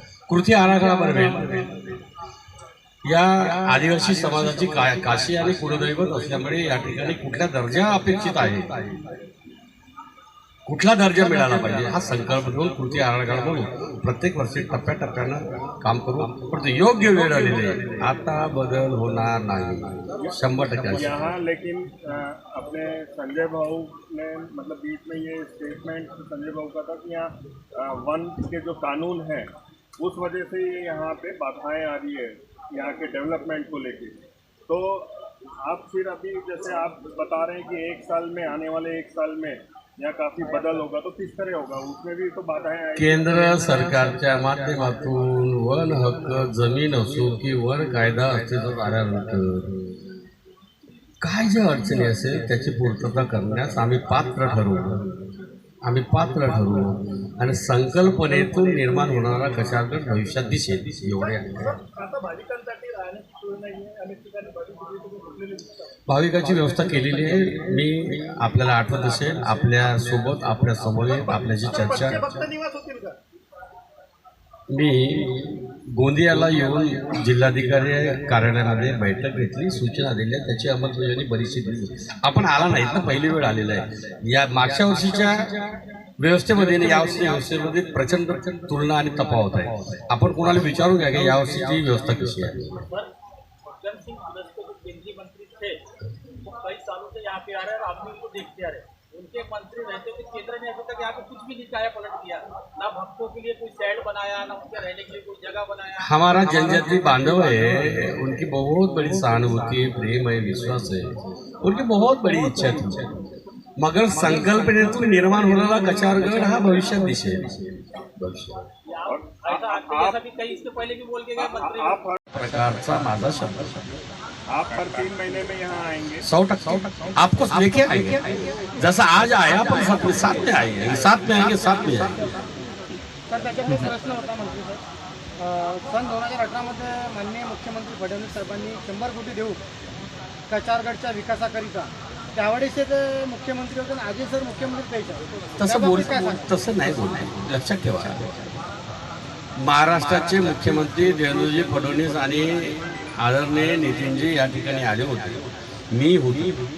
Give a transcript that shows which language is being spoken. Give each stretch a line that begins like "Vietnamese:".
Marathi: कृती आराखडा बनवेल. या आदिवासी समाजाची काशी आणि कुलदैवत असल्यामुळे या ठिकाणी कुठला दर्जा अपेक्षित आहे, कुठला दर्जा मिळाला पाहिजे, हा संकल्प घेऊन कृती आराखडा बनवून प्रत्येक वर्षी टप्प्याटप्प्यानं काम करू. परंतु योग्य वेळ आलेली आहे, आता बदल होणार नाही, 100%.
Hindi: यहाँ लेकिन अपने संजय भाऊ ने मतलब बीच में ये स्टेटमेंट संजय भाऊ का था कि यहाँ वन के जो कानून है उस वजह से ये यहाँ पे बाधाएं आ रही है यहाँ के डेवलपमेंट को लेके. तो आप फिर अभी जैसे आप बता रहे हैं कि 1 साल में, आने वाले 1 साल में यहाँ काफी बदल होगा, तो किस तरह होगा, उसमें भी तो बाधाएं आएंगी.
Marathi: केंद्र सरकारच्या माध्यमातून वन हक्क, जमीन असो की वन कायदा अस्तित्वात आल्यानंतर काय ज्या अडचणी असेल त्याची पूर्तता करण्यास आम्ही पात्र ठरवू आणि संकल्पनेतून निर्माण होणारा कशागट भविष्यात दिसेल, एवढे आहे. आता भाविकांसाठी राहण्याची सोय नाही आहे, अनेक ठिकाणी भाविकाची व्यवस्था केलेली आहे. मी आपल्याला आठवत असेल, आपल्या सोबत, आपल्या समोर आपल्याशी चर्चा, मी गोंदियाला येऊन जिल्हाधिकारी कार्यालयामध्ये बैठक घेतली, सूचना दिल्या, त्याची अंमलबजावणी बरीचशी दिली. आपण आला नाहीत ना, पहिली वेळ आलेला आहे. या मागच्या वर्षीच्या व्यवस्थेमध्ये आणि यावर्षी व्यवस्थेमध्ये प्रचंड तुलना आणि तफावत आहे. आपण कोणाला विचारून घ्या की यावर्षीची व्यवस्था कशी आहे.
Hindi: केंद्रीय मंत्री थे वो कई सालों से यहाँ पे आ रहे हैं और आप भी उनको देखते आ रहे हैं. उनके मंत्री रहते थे, केंद्र ने अभी तक यहाँ पे कुछ भी नहीं काया पलट किया, ना भक्तों के लिए कोई शेड बनाया, ना उनके रहने के लिए कोई जगह बनाया. हमारा जनजाति बांधव है, उनकी बहुत बड़ी सहानुभूति, प्रेम है, विश्वास है, उनकी बहुत बड़ी इच्छा थी, मगर
Marathi: संकल्पनेतून निर्माण होणारा कचारगड हा भविष्यात दिसेल.
Hindi: ऐसा कई इसके पहले भी बोल के गए मंत्री.
Marathi: प्रकारचा माझा शब्द
Hindi: आप हर 3 महीने में यहाँ आएंगे? 100% आपको लेके आएंगे, जैसा आज आया अपन सब साथ में आएंगे, साथ में आएंगे, साथ में आएंगे।
Marathi: सर त्याच्यामध्ये प्रश्न होता मंत्री साहेब, सन 2018 मध्ये माननीय मुख्यमंत्री फडणवीस साहेबांनी 100 कोटी देऊ कचारगडच्या विकासाकरिता, त्यावेळेस ते मुख्यमंत्री होते आणि आजही सर मुख्यमंत्री तसं नाही बोल, लक्षात ठेवा, महाराष्ट्राचे मुख्यमंत्री देवेंद्रजी फडणवीस आणि आदरणीय नितीनजी या ठिकाणी आले होते, मी होती।